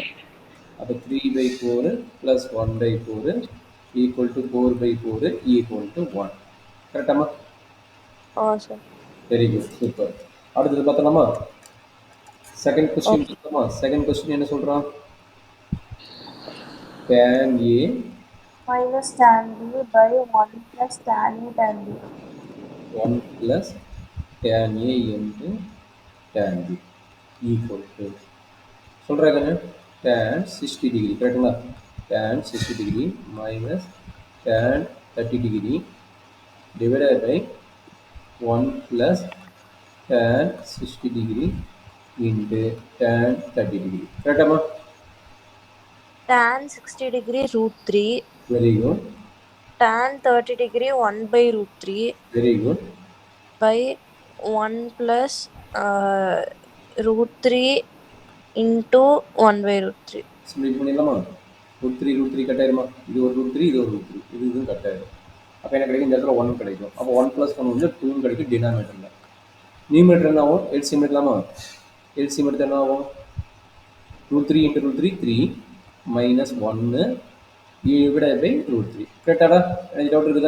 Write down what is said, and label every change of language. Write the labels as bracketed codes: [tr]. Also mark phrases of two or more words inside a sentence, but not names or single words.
[ta] அப்போ 3/4 ப்ளஸ் 1/4 [en] equal to [ta] 4/4 [en] equal to [ta] 1. கரெக்டாமா? சார். [en] very good, [ta] சூப்பர். அடுத்தது பார்த்தலாமா? [en] second question [ta] பார்த்தோமா? [en] second question [ta] என்ன சொல்கிறான்? [en] tan a minus tan b by 1 plus tan a tan b. 1 plus tan a into tan b equal to சொல்கிறேன் tan 60 degree. கரெக்டுங்களா? tan 60 degree minus tan 30 degree divided by 1 plus tan 60 degree into tan 30 degree. கரெக்டாமா? Tan 60 degree √3. Very good. Tan 30 degree 1/√3. Very good. By 1 plus √3 into 1 by root 3. [ta] சிம்பிளிஃபை பண்ணிடலாமா? [en] root three [ta] கட் ஆயிருமா? இது ஒரு [en] root three, [ta] இது ஒரு [en] root three, [ta] இதுவும் கட் ஆயிரும். அப்போ என்ன கிடைக்கும்? இந்த இடத்துல 1 கிடைக்கும். அப்போ 1 + 1 வந்து 2 கிடைக்கும் டினாமினேட்டரில். நியூமரேட்டர் என்ன ஆகும்? எல்சிஎம் எடுக்கலாமா? எல்சிஎம் எடுத்து என்ன ஆகும்? [en] root 3 × root 3 3 minus 1 divided by root 3. [ta] கரெக்டாடா? எனக்கு டவுட் இருக்குதா?